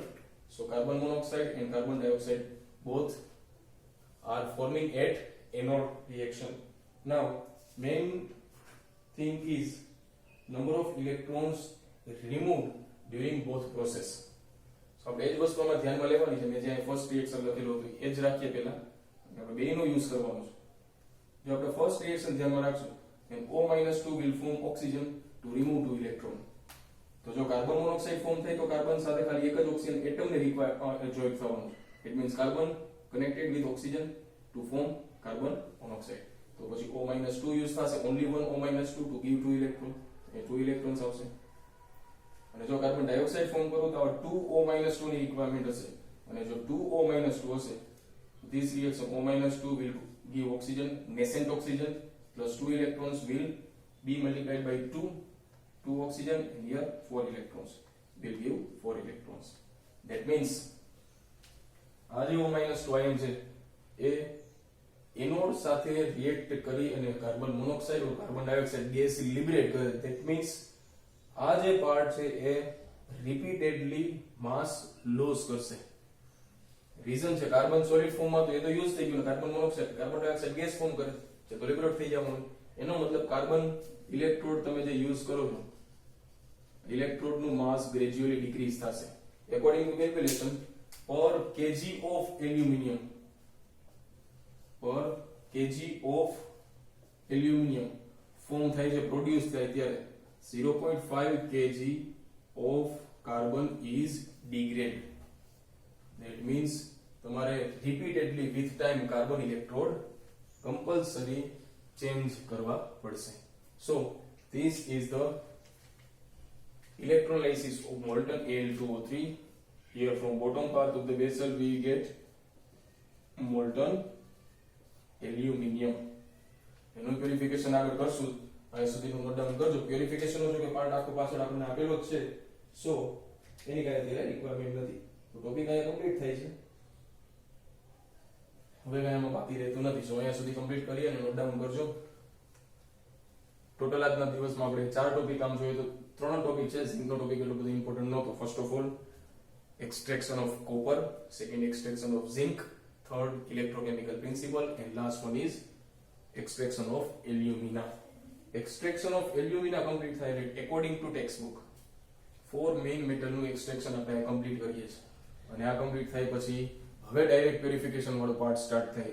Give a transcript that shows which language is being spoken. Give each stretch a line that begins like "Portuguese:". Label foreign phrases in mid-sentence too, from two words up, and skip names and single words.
English: So carbon monoxide and carbon dioxide both are forming at anode reaction. Now main thing is number of electrons removed during both process.
Gujarati: So આપણે એ જ વસ્તુ આમાં ધ્યાનમાં લેવાની છે. મેં જે
English: first reaction
Gujarati: લખેલું હતું એ જ રાખીએ પહેલા, આપણે બેનો યુઝ કરવાનો છે. જો આપણે
English: first reaction
Gujarati: ધ્યાનમાં રાખશું
English: then O-2 will form oxygen to remove 2 electron.
Gujarati: તો જો
English: carbon monoxide form
Gujarati: થાય તો કાર્બન સાથે ખાલી એક જ
English: oxygen atom
Gujarati: ને જોઈન્ટ થવાનું.
English: it means carbon connected with oxygen to form carbon monoxide.
Gujarati: તો પછી O-2 યુઝ થશે,
English: only one O-2 to give 2 electron,
Gujarati: એ 2 electrons આવશે. અને જો
English: carbon dioxide form
Gujarati: કરો તો 2 O-2 ની રિક્વાયરમેન્ટ હશે, અને જો 2 O-2 હશે
English: this reaction O-2 will give oxygen, nascent oxygen, plus 2 electrons will be multiplied by 2 oxygen, and here 4 electrons will give 4 electrons. That means
Gujarati: આ જે O-2 આયન છે એ એનોડ સાથે રિએક્ટ કરી અને
English: carbon monoxide or carbon dioxide gas
Gujarati: લિબરેટ કરે.
English: That means
Gujarati: આ જે પાર્ટ છે એ
English: repeatedly mass loss
Gujarati: કરશે. રીઝન છે
English: carbon solid
Gujarati: ફોર્મમાં તો એ તો યુઝ થઈ ગયું,
English: carbon monoxide carbon dioxide gas form
Gujarati: કરે છે તો લિબરેટ થઈ જવાનું. એનો મતલબ
English: carbon electrode
Gujarati: તમે જે યુઝ કરો છો ઇલેક્ટ્રોડ નું માસ
English: gradually decrease
Gujarati: થશે.
English: According to calculation, per kg of aluminium
Gujarati: ફોર્મ થાય છે, પ્રોડ્યુસ થાય ત્યારે
English: 0.5 kg of carbon is degraded. That means તમારે repeatedly with time carbon electrode compulsory change
Gujarati: કરવા પડશે.
English: So this is the electrolysis of molten Al2O3. Here from bottom part of the vessel we get molten aluminium.
Gujarati: એનું પ્યુરિફિકેશન આગળ કરશું. અહીં સુધીનું
English: note down
Gujarati: કરજો. પ્યુરિફિકેશન નો જો કે પાર્ટ આખો પાછળ આપણને આપેલો જ છે, સો એની કાંઈ અત્યારે રિક્વાયરમેન્ટ નથી. તો ટોપિક અહીંયા કમ્પ્લીટ થાય છે. હવે કાંઈ એમાં બાકી રહેતું નથી. સો અહીંયા સુધી કમ્પ્લીટ કરી અને
English: note down
Gujarati: કરજો. ટોટલ આજના દિવસમાં આપણે 4 ટોપિક આમ જોઈએ તો 3 ટોપિક છે. ઝિંકનો ટોપિક એટલો બધો ઇમ્પોર્ટન્ટ નહોતો.
English: first of all extraction of copper, second extraction of zinc, third electrochemical principle, and last one is extraction of alumina. Extraction of alumina complete થાય according to textbook.
Gujarati: 4
English: main metal
Gujarati: નું extraction આપણે કમ્પ્લીટ કરીએ છીએ અને આ કમ્પ્લીટ થાય પછી હવે
English: direct purification
Gujarati: વાળો
English: part start
Gujarati: થાય.